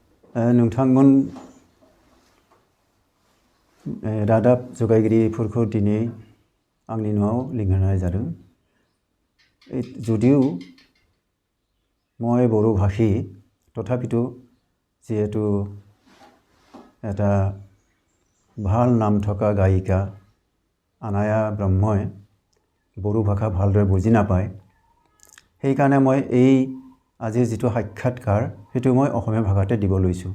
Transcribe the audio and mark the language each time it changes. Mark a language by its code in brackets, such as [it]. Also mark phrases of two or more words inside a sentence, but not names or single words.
[brx] नोंथांमोन रादाब जगायगिरिफोरखौ दिनै आंनि न'आव लिंहरनाय जादों। [as] যদিও মই বড়ো ভাষী তথাপিতো যেহেতু এটা ভাল নাম থকা গায়িকা আনায়া ব্ৰহ্মই বড়ো ভাষা ভালদৰে বুজি নাপায়, সেইকাৰণে মই এই আজিৰ যিটো সাক্ষাৎকাৰ সেইটো মই অসমীয়া ভাষাতে দিব লৈছোঁ।